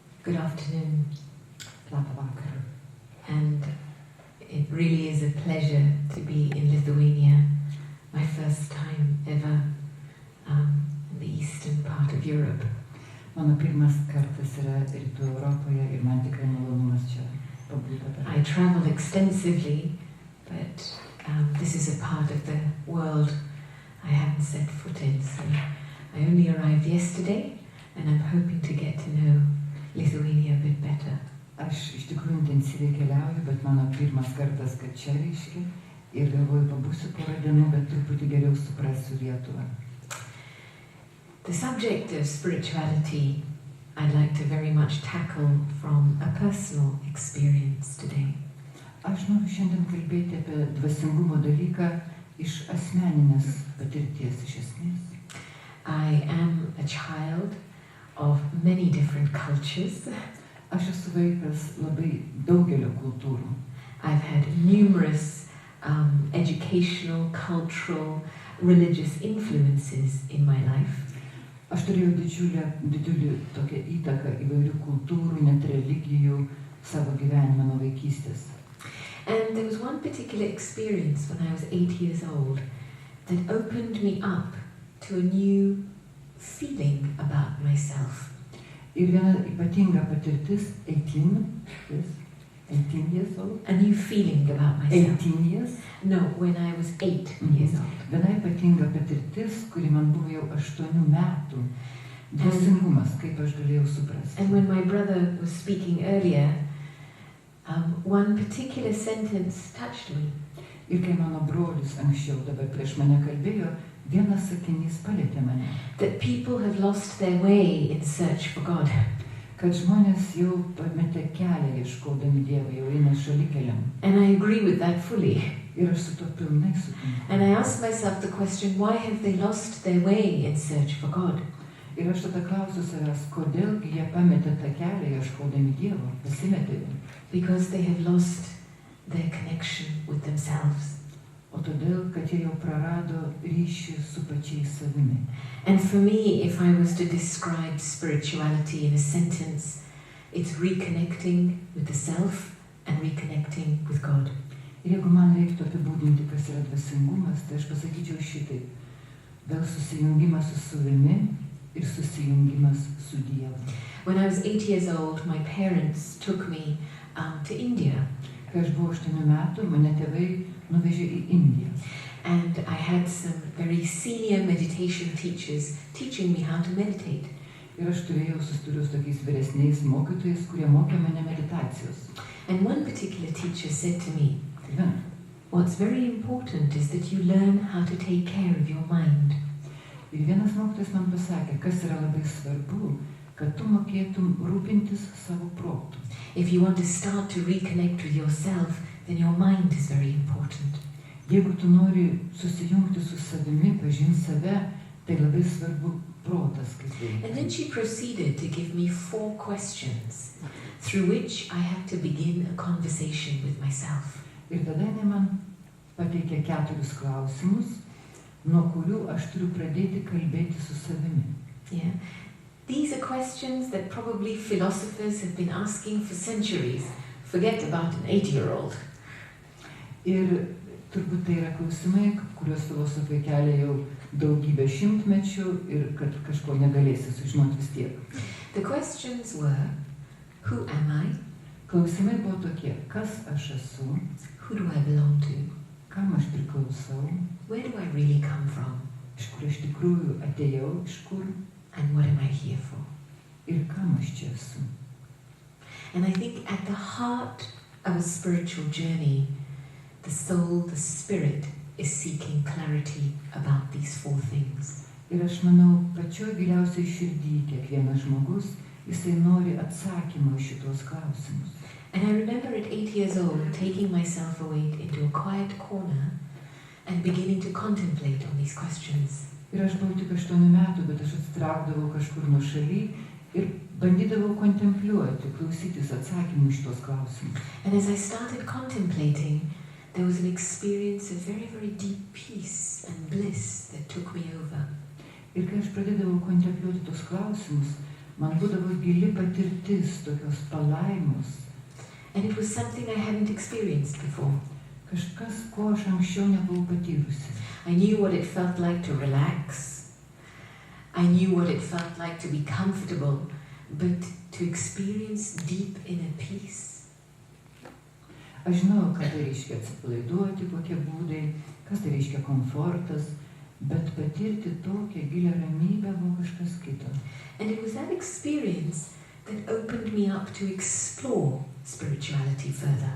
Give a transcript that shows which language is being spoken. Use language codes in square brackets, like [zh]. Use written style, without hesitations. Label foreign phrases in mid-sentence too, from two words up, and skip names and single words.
[en] Good afternoon. [lt] Labą vakarą. [en] And it really is a pleasure to be in Lithuania, my first time ever in the eastern part of Europe. [lt] Mano pirmas kartas yra Rytų Europoje ir man tikrai malonumas čia pabūti. [en] I travel extensively, but this is a part of the world I haven't set foot in. So I only arrived yesterday, and I'm hoping to get to know Lithuania a bit better. [lt] Aš iš tikrųjų intensyviai keliauju, bet mano pirmas kartas, kad čia reiškia, ir galvoju, pabūsiu porą dienų, bet truputį geriau suprasiu Lietuvą. [en] The subject of spirituality I'd like to very much tackle from a personal experience today. [lt] Aš noriu šiandien kalbėti apie dvasingumo dalyką iš asmeninės patirties iš esmės. [en] I am a child of many different cultures. [lt] Aš esu vaikas labai daugelio kultūrų. [en] I've had numerous educational, cultural, religious influences in my life. [lt] Aš turėjau didžiulį tokią įtaką įvairių kultūrų, net religijų savo gyvenime nuo vaikystės. [en] And there was one particular experience when I was 8 years old that opened me up to a new feeling about myself. [lt] Ir viena ypatinga patirtis, 18 [en] years old. A new feeling about myself. 18 years? No, when I was 8 years old. [lt] Viena ypatinga patirtis, kuri man buvo jau 8 metų. Dvasingumas, kaip aš galėjau suprasti. [en] And when my brother was speaking earlier, one particular sentence touched me. [lt] Ir kai mano brolis anksčiau dabar prieš mane kalbėjo, vienas sakinys palietė mane. [en] That people have lost their way in search for God. [lt] Kad žmonės jau pametė kelią ieškodami Dievą, jau eina šalikeliam. [en] And I agree with that fully. [lt] Ir aš su to pilnai sutinku. [en] And I asked myself the question, why have they lost their way in search for God? [lt] Ir aš tada klausiu savęs, kodėlgi jie pametė tą kelią ieškodami Dievo, pasimetė. [en] Because they have lost their connection with themselves. [lt] O todėl, kad jie jau prarado ryšį su pačiais savimi. [en] And for me, if I was to describe spirituality in a sentence, it's reconnecting with the self and reconnecting with God. [lt] Ir jeigu man reiktų apibūdinti, kas yra dvasingumas, tai aš pasakyčiau šitaip. Vėl susijungimas su savimi ir susijungimas su Dievu. [en] When I was 8 years old, my parents took me to India. [lt] Kai aš buvau 8 metų, mane tėvai nuvežė į Indiją. [en] And I had some very senior meditation teachers teaching me how to meditate. [lt] Ir aš turėjau susidūriau su tokiais vyresniais mokytojais, kurie mokė mane meditacijos. [en] And one particular teacher said to me, what's very important is that you learn how to take care of your mind. [lt] Ir vienas mokytojas man pasakė, kas yra labai svarbu, kad tu mokėtum rūpintis savo protu. [en] If you want to start to reconnect with yourself, then your mind is very important. [lt] Jeigu tu nori susijungti su savimi, pažinti save, tai labai svarbu protas, kaip veikia. [en] And then she proceeded to give me 4 questions through which I had to begin a conversation with myself. [lt] Ir tada jinai man pateikė 4 klausimus, nuo kurių aš turiu pradėti kalbėti su savimi. [en] Yeah. These are questions that probably philosophers have been asking for centuries. Forget about an 8-year-old. [lt] Ir turbūt tai yra klausimai, kuriuos filosofai kelia jau daugybę šimtmečių ir kad kažko negalėsi sužinoti vis tiek. [en] The questions were, who am I? [lt] Klausimai buvo tokie, kas aš esu? [en] Who do I belong to? [lt] Kam aš priklausau? [en] Where do I really come from? [lt] Iš kur aš tikrųjų atėjau, iš kur? [en] And what am I here for? [lt] Ir kam aš čia esu? [en] And I think at the heart of a spiritual journey, the soul, the spirit, is seeking clarity about these 4 things. [lt] Ir aš manau, pačioj giliausiai širdį kiekvienas žmogus, jisai nori atsakymą į šitos klausimus. [en] And I remember at 8 years old taking myself away into a quiet corner and beginning to contemplate on these questions. [lt] Ir aš buvau tik 8 metų, bet aš atsitraukdavau kažkur nuo šaly ir bandydavau kontempliuoti, klausytis atsakymų iš tos klausimus. [en] And as I started contemplating, there was an experience of very, very deep peace and bliss that took me over. [lt] Ir kai aš pradėdavau kontempliuoti tos klausimus, man būdavo gili patirtis, tokios palaimos. [en] And it was something I hadn't experienced before. [lt] Kažkas, ko aš anksčiau nebuvau patyrusi. [en] I knew what it felt like to relax. I knew what it felt like to be comfortable, but to experience deep inner peace. [lt] Aš žinau, ką tai reiškia atsipalaiduoti, kokie būdai, kas tai reiškia komfortas, bet patirti tokią gilią ramybę buvo kažkas kito. [en] And it was that experience that opened me up to explore spirituality further.